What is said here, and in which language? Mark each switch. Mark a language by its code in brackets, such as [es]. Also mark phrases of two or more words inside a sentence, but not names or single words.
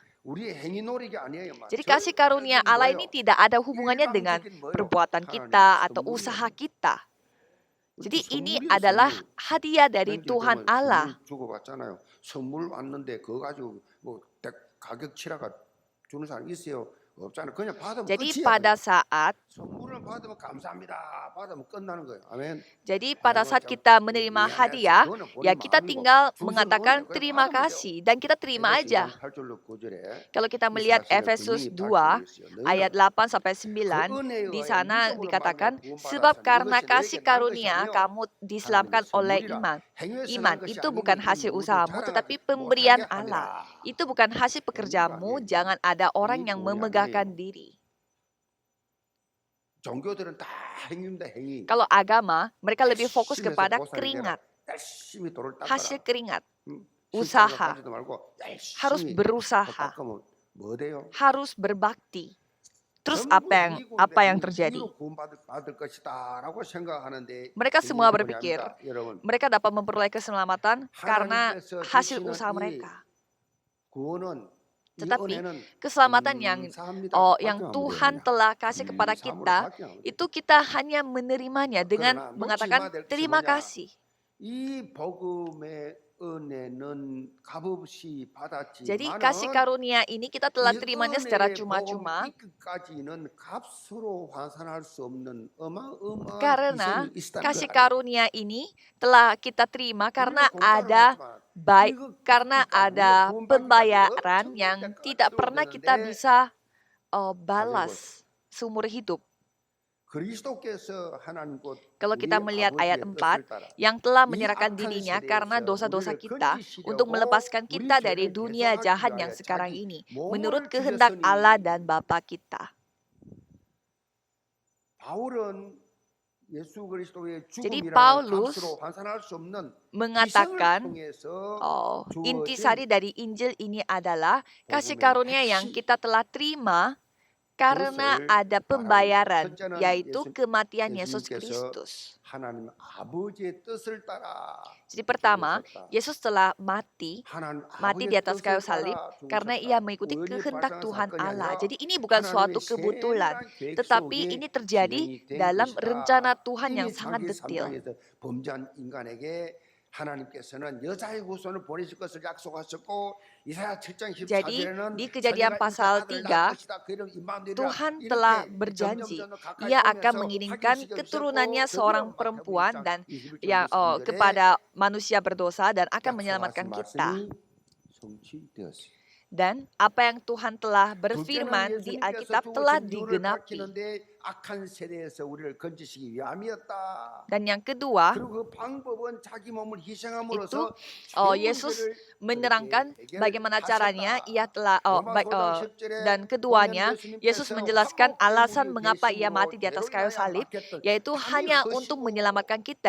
[id] Jadi kasih karunia Allah ini tidak ada hubungannya dengan perbuatan kita atau usaha kita. Jadi ini adalah hadiah dari Tuhan Allah. Jadi pada saat [ko] 받으면 감사합니다. 받으면 끝나는 거예요. 아멘. [id] Jadi pada [ko] 아이고 [id] saat [ko] 참 [id] kita menerima [ko] 미안해서 [id] hadiah, [ko] 그거는 [id] ya [ko] 본인 [id] kita [ko] 마음이고 [id] tinggal [ko] 주신 [id] mengatakan [ko] 은혜 그래 [id] terima [ko] 받으면 돼요. [id] kasih dan kita terima [ko] 에베소 [id] aja. [ko] 2장 8절로 9절에 [id] Kalau kita [ko] 이 [id] melihat [ko] 사실을 [id] Efesus [ko] 분명히 [id] 2 [ko] 밝히고 있어요. [id] ayat [ko] 너희는 [id] 8 sampai [ko] 그 [id] 9, [ko] 은혜에 [id] di [ko] 의하여 [id] sana [ko] 믿음으로 말미암아 [id] dikatakan sebab [ko] 구원받았으니 [id] karena [ko] 이것이 [id] kasih [ko] 너에게 난 것이 [id] karunia [ko] 아니요 [id] kamu [ko] 하나님의 [id] diselamatkan oleh [ko] 선물이라 [id] iman. [ko] 행위에서 난 [id] Iman [ko] 것이 [id] itu [ko] 아니니 [id] bukan [ko] 이는 [id] hasil [ko] 누구도 [id] usahamu [ko] 자랑하지 [id] tetapi [ko] 못하게 [id] pemberian Allah. [ko] 함이라. [id] Itu bukan hasil [ko] 뭔가 [id] pekerjamu, [ko] 이 [id] jangan ada orang yang [ko] 교회 [id] memegahkan [ko] 아니에요. [id] diri. [ko] 종교들은 다 행위입니다. 행위. [id] Kalau agama, mereka lebih fokus [ko] 열심히 해서 [id] kepada [ko] 보상이 되라. [id] keringat, [ko] 열심히 돌을 [id] hasil [ko] 닦아라. [id] keringat, [ko] 실장가 [id] usaha, [ko] 가지도 말고 [id] harus [ko] 열심히 더 [id] berusaha, [ko] 닦으면 뭐 돼요? [id] harus berbakti. Terus [ko] 전부 [id] apa yang terjadi? [ko] 행위로 구원받을 것이다라고 생각하는데 [id] Mereka [ko] 이게 [id] semua berpikir [ko] 뭐냐입니다, 여러분. [id] mereka dapat memperoleh keselamatan karena [ko] 하나님께서 [id] hasil [ko] 주시는 [id] usaha [ko] 이 [id] mereka. [ko] 구원은 이 [id] Tetapi [ko] 은혜는 [id] keselamatan yang [ko] 감사합니다. [id] yang [ko] 받기만 하면 돼요. [id] Tuhan [ko] 그냥. [id] telah kasih kepada [ko] 감사함으로 [id] kita, [ko] 받기만 하면 돼요. [id] itu kita hanya menerimanya dengan [ko] 그러나 [id] mengatakan [ko] 놓치지 [id] terima [ko] 뭐냐? [id] kasih. [ko] 이 복음의 은혜는 값없이 [id] Jadi kasih [ko] 받았지만은 [id] karunia ini kita telah [ko] 이 [id] terimanya secara [ko] 은혜의 복음 [id] cuma-cuma [ko] 이끝까지는 값으로 환산할 수 없는 어마어마한 [id] karena [ko] 희생이 있다는 걸 [id] kasih [ko] 알아요. [id] karunia ini telah kita terima karena [ko] 우리는 공짜로 [id] ada [ko] 받지만 이거 [id] karena [ko] 갚기까지, 우리가 [id] ada [ko] 구원받기까지 [id] pembayaran [ko] 엄청난 [id] yang [ko] 대가가 [id] tidak pernah kita [ko] 치러졌는데 [id] bisa [ko] 자세히 [id] balas seumur hidup. [ko] 그리스도께서 하나님 곧 [id] Kalau [ko] 우리 [id] kita melihat ayat [ko] 아버지의 [id] 4 [ko] 뜻을 따라 [id] yang telah [ko] 이 [id] menyerahkan [ko] 악한 [id] dirinya karena [ko] 세대에서 [id] dosa-dosa [ko] 우리를 [id] kita untuk [ko] 건지시려고 [id] melepaskan [ko] 우리 [id] kita dari [ko] 죄를 [id] dunia [ko] 대속하기 [id] jahat yang [ko] 위하여 [id] sekarang [ko] 자기 [id] ini [ko] 몸을 [id] menurut kehendak Allah dan [ko] 주셨으니 [id] Bapa kita. [ko] 바울은 예수 그리스도의 [id] Jadi [ko] 죽음이라는 [id] Paulus [ko] 값으로 환산할 수 없는 희생을 [id] mengatakan [ko] 통해서 [id] intisari [ko] 주어진 [id] dari Injil ini adalah kasih [ko] 복음의 [id] karunia yang [ko] 핵심 [id] kita telah terima karena [ko] 그것을 [id] ada [ko] 말하고 있어요. [id] pembayaran, [ko] 첫째는 [id] yaitu kematian Yesus [ko] 예수님께서 [id] Kristus. [ko] 하나님 아버지의 뜻을 따라 [id] Jadi pertama, [ko] 죽으셨다. [id] Yesus telah mati [ko] 하나님 [id] di [ko] 아버지의 [id] atas [ko] 뜻을 [id] kayu salib [ko] 따라 [id] karena [ko] 죽으셨다. [id] ia mengikuti [ko] 우연히 [id] kehendak [ko] 발생한 [id] Tuhan [ko] 사건이 [id] Allah. [ko] 아니라 [id] Jadi ini bukan suatu [ko] 하나님의 [id] kebetulan, [ko] 세밀한 계획 [id] tetapi [ko] 속에 [id] ini terjadi [ko] 진행이 된 [id] dalam rencana [ko] 것이다. [id] Tuhan yang [ko] 이미 [id] sangat [ko] 창기 [id] detil. [ko] 3장에서 범죄한 인간에게 하나님께서는 여자의 후손을 보내실 것을 약속하셨고 이사야 7장 [id] Jadi [ko] 14절에는 [id] di Kejadian pasal 3, Tuhan telah berjanji ia akan mengirimkan keturunannya seorang perempuan dan yang kepada manusia berdosa dan akan menyelamatkan kita. Dan apa yang Tuhan telah berfirman di Alkitab telah digenapi. [ko] 악한 세대에서 우리를 건지시기 위함이었다. [id] Dan yang kedua, [ko] 그리고 그 방법은 자기 몸을 [id] itu [ko] 희생함으로써 [id] Yesus menerangkan bagaimana caranya ia telah dan keduanya Yesus menjelaskan alasan mengapa ia mati di atas kayu salib, yaitu hanya untuk menyelamatkan kita.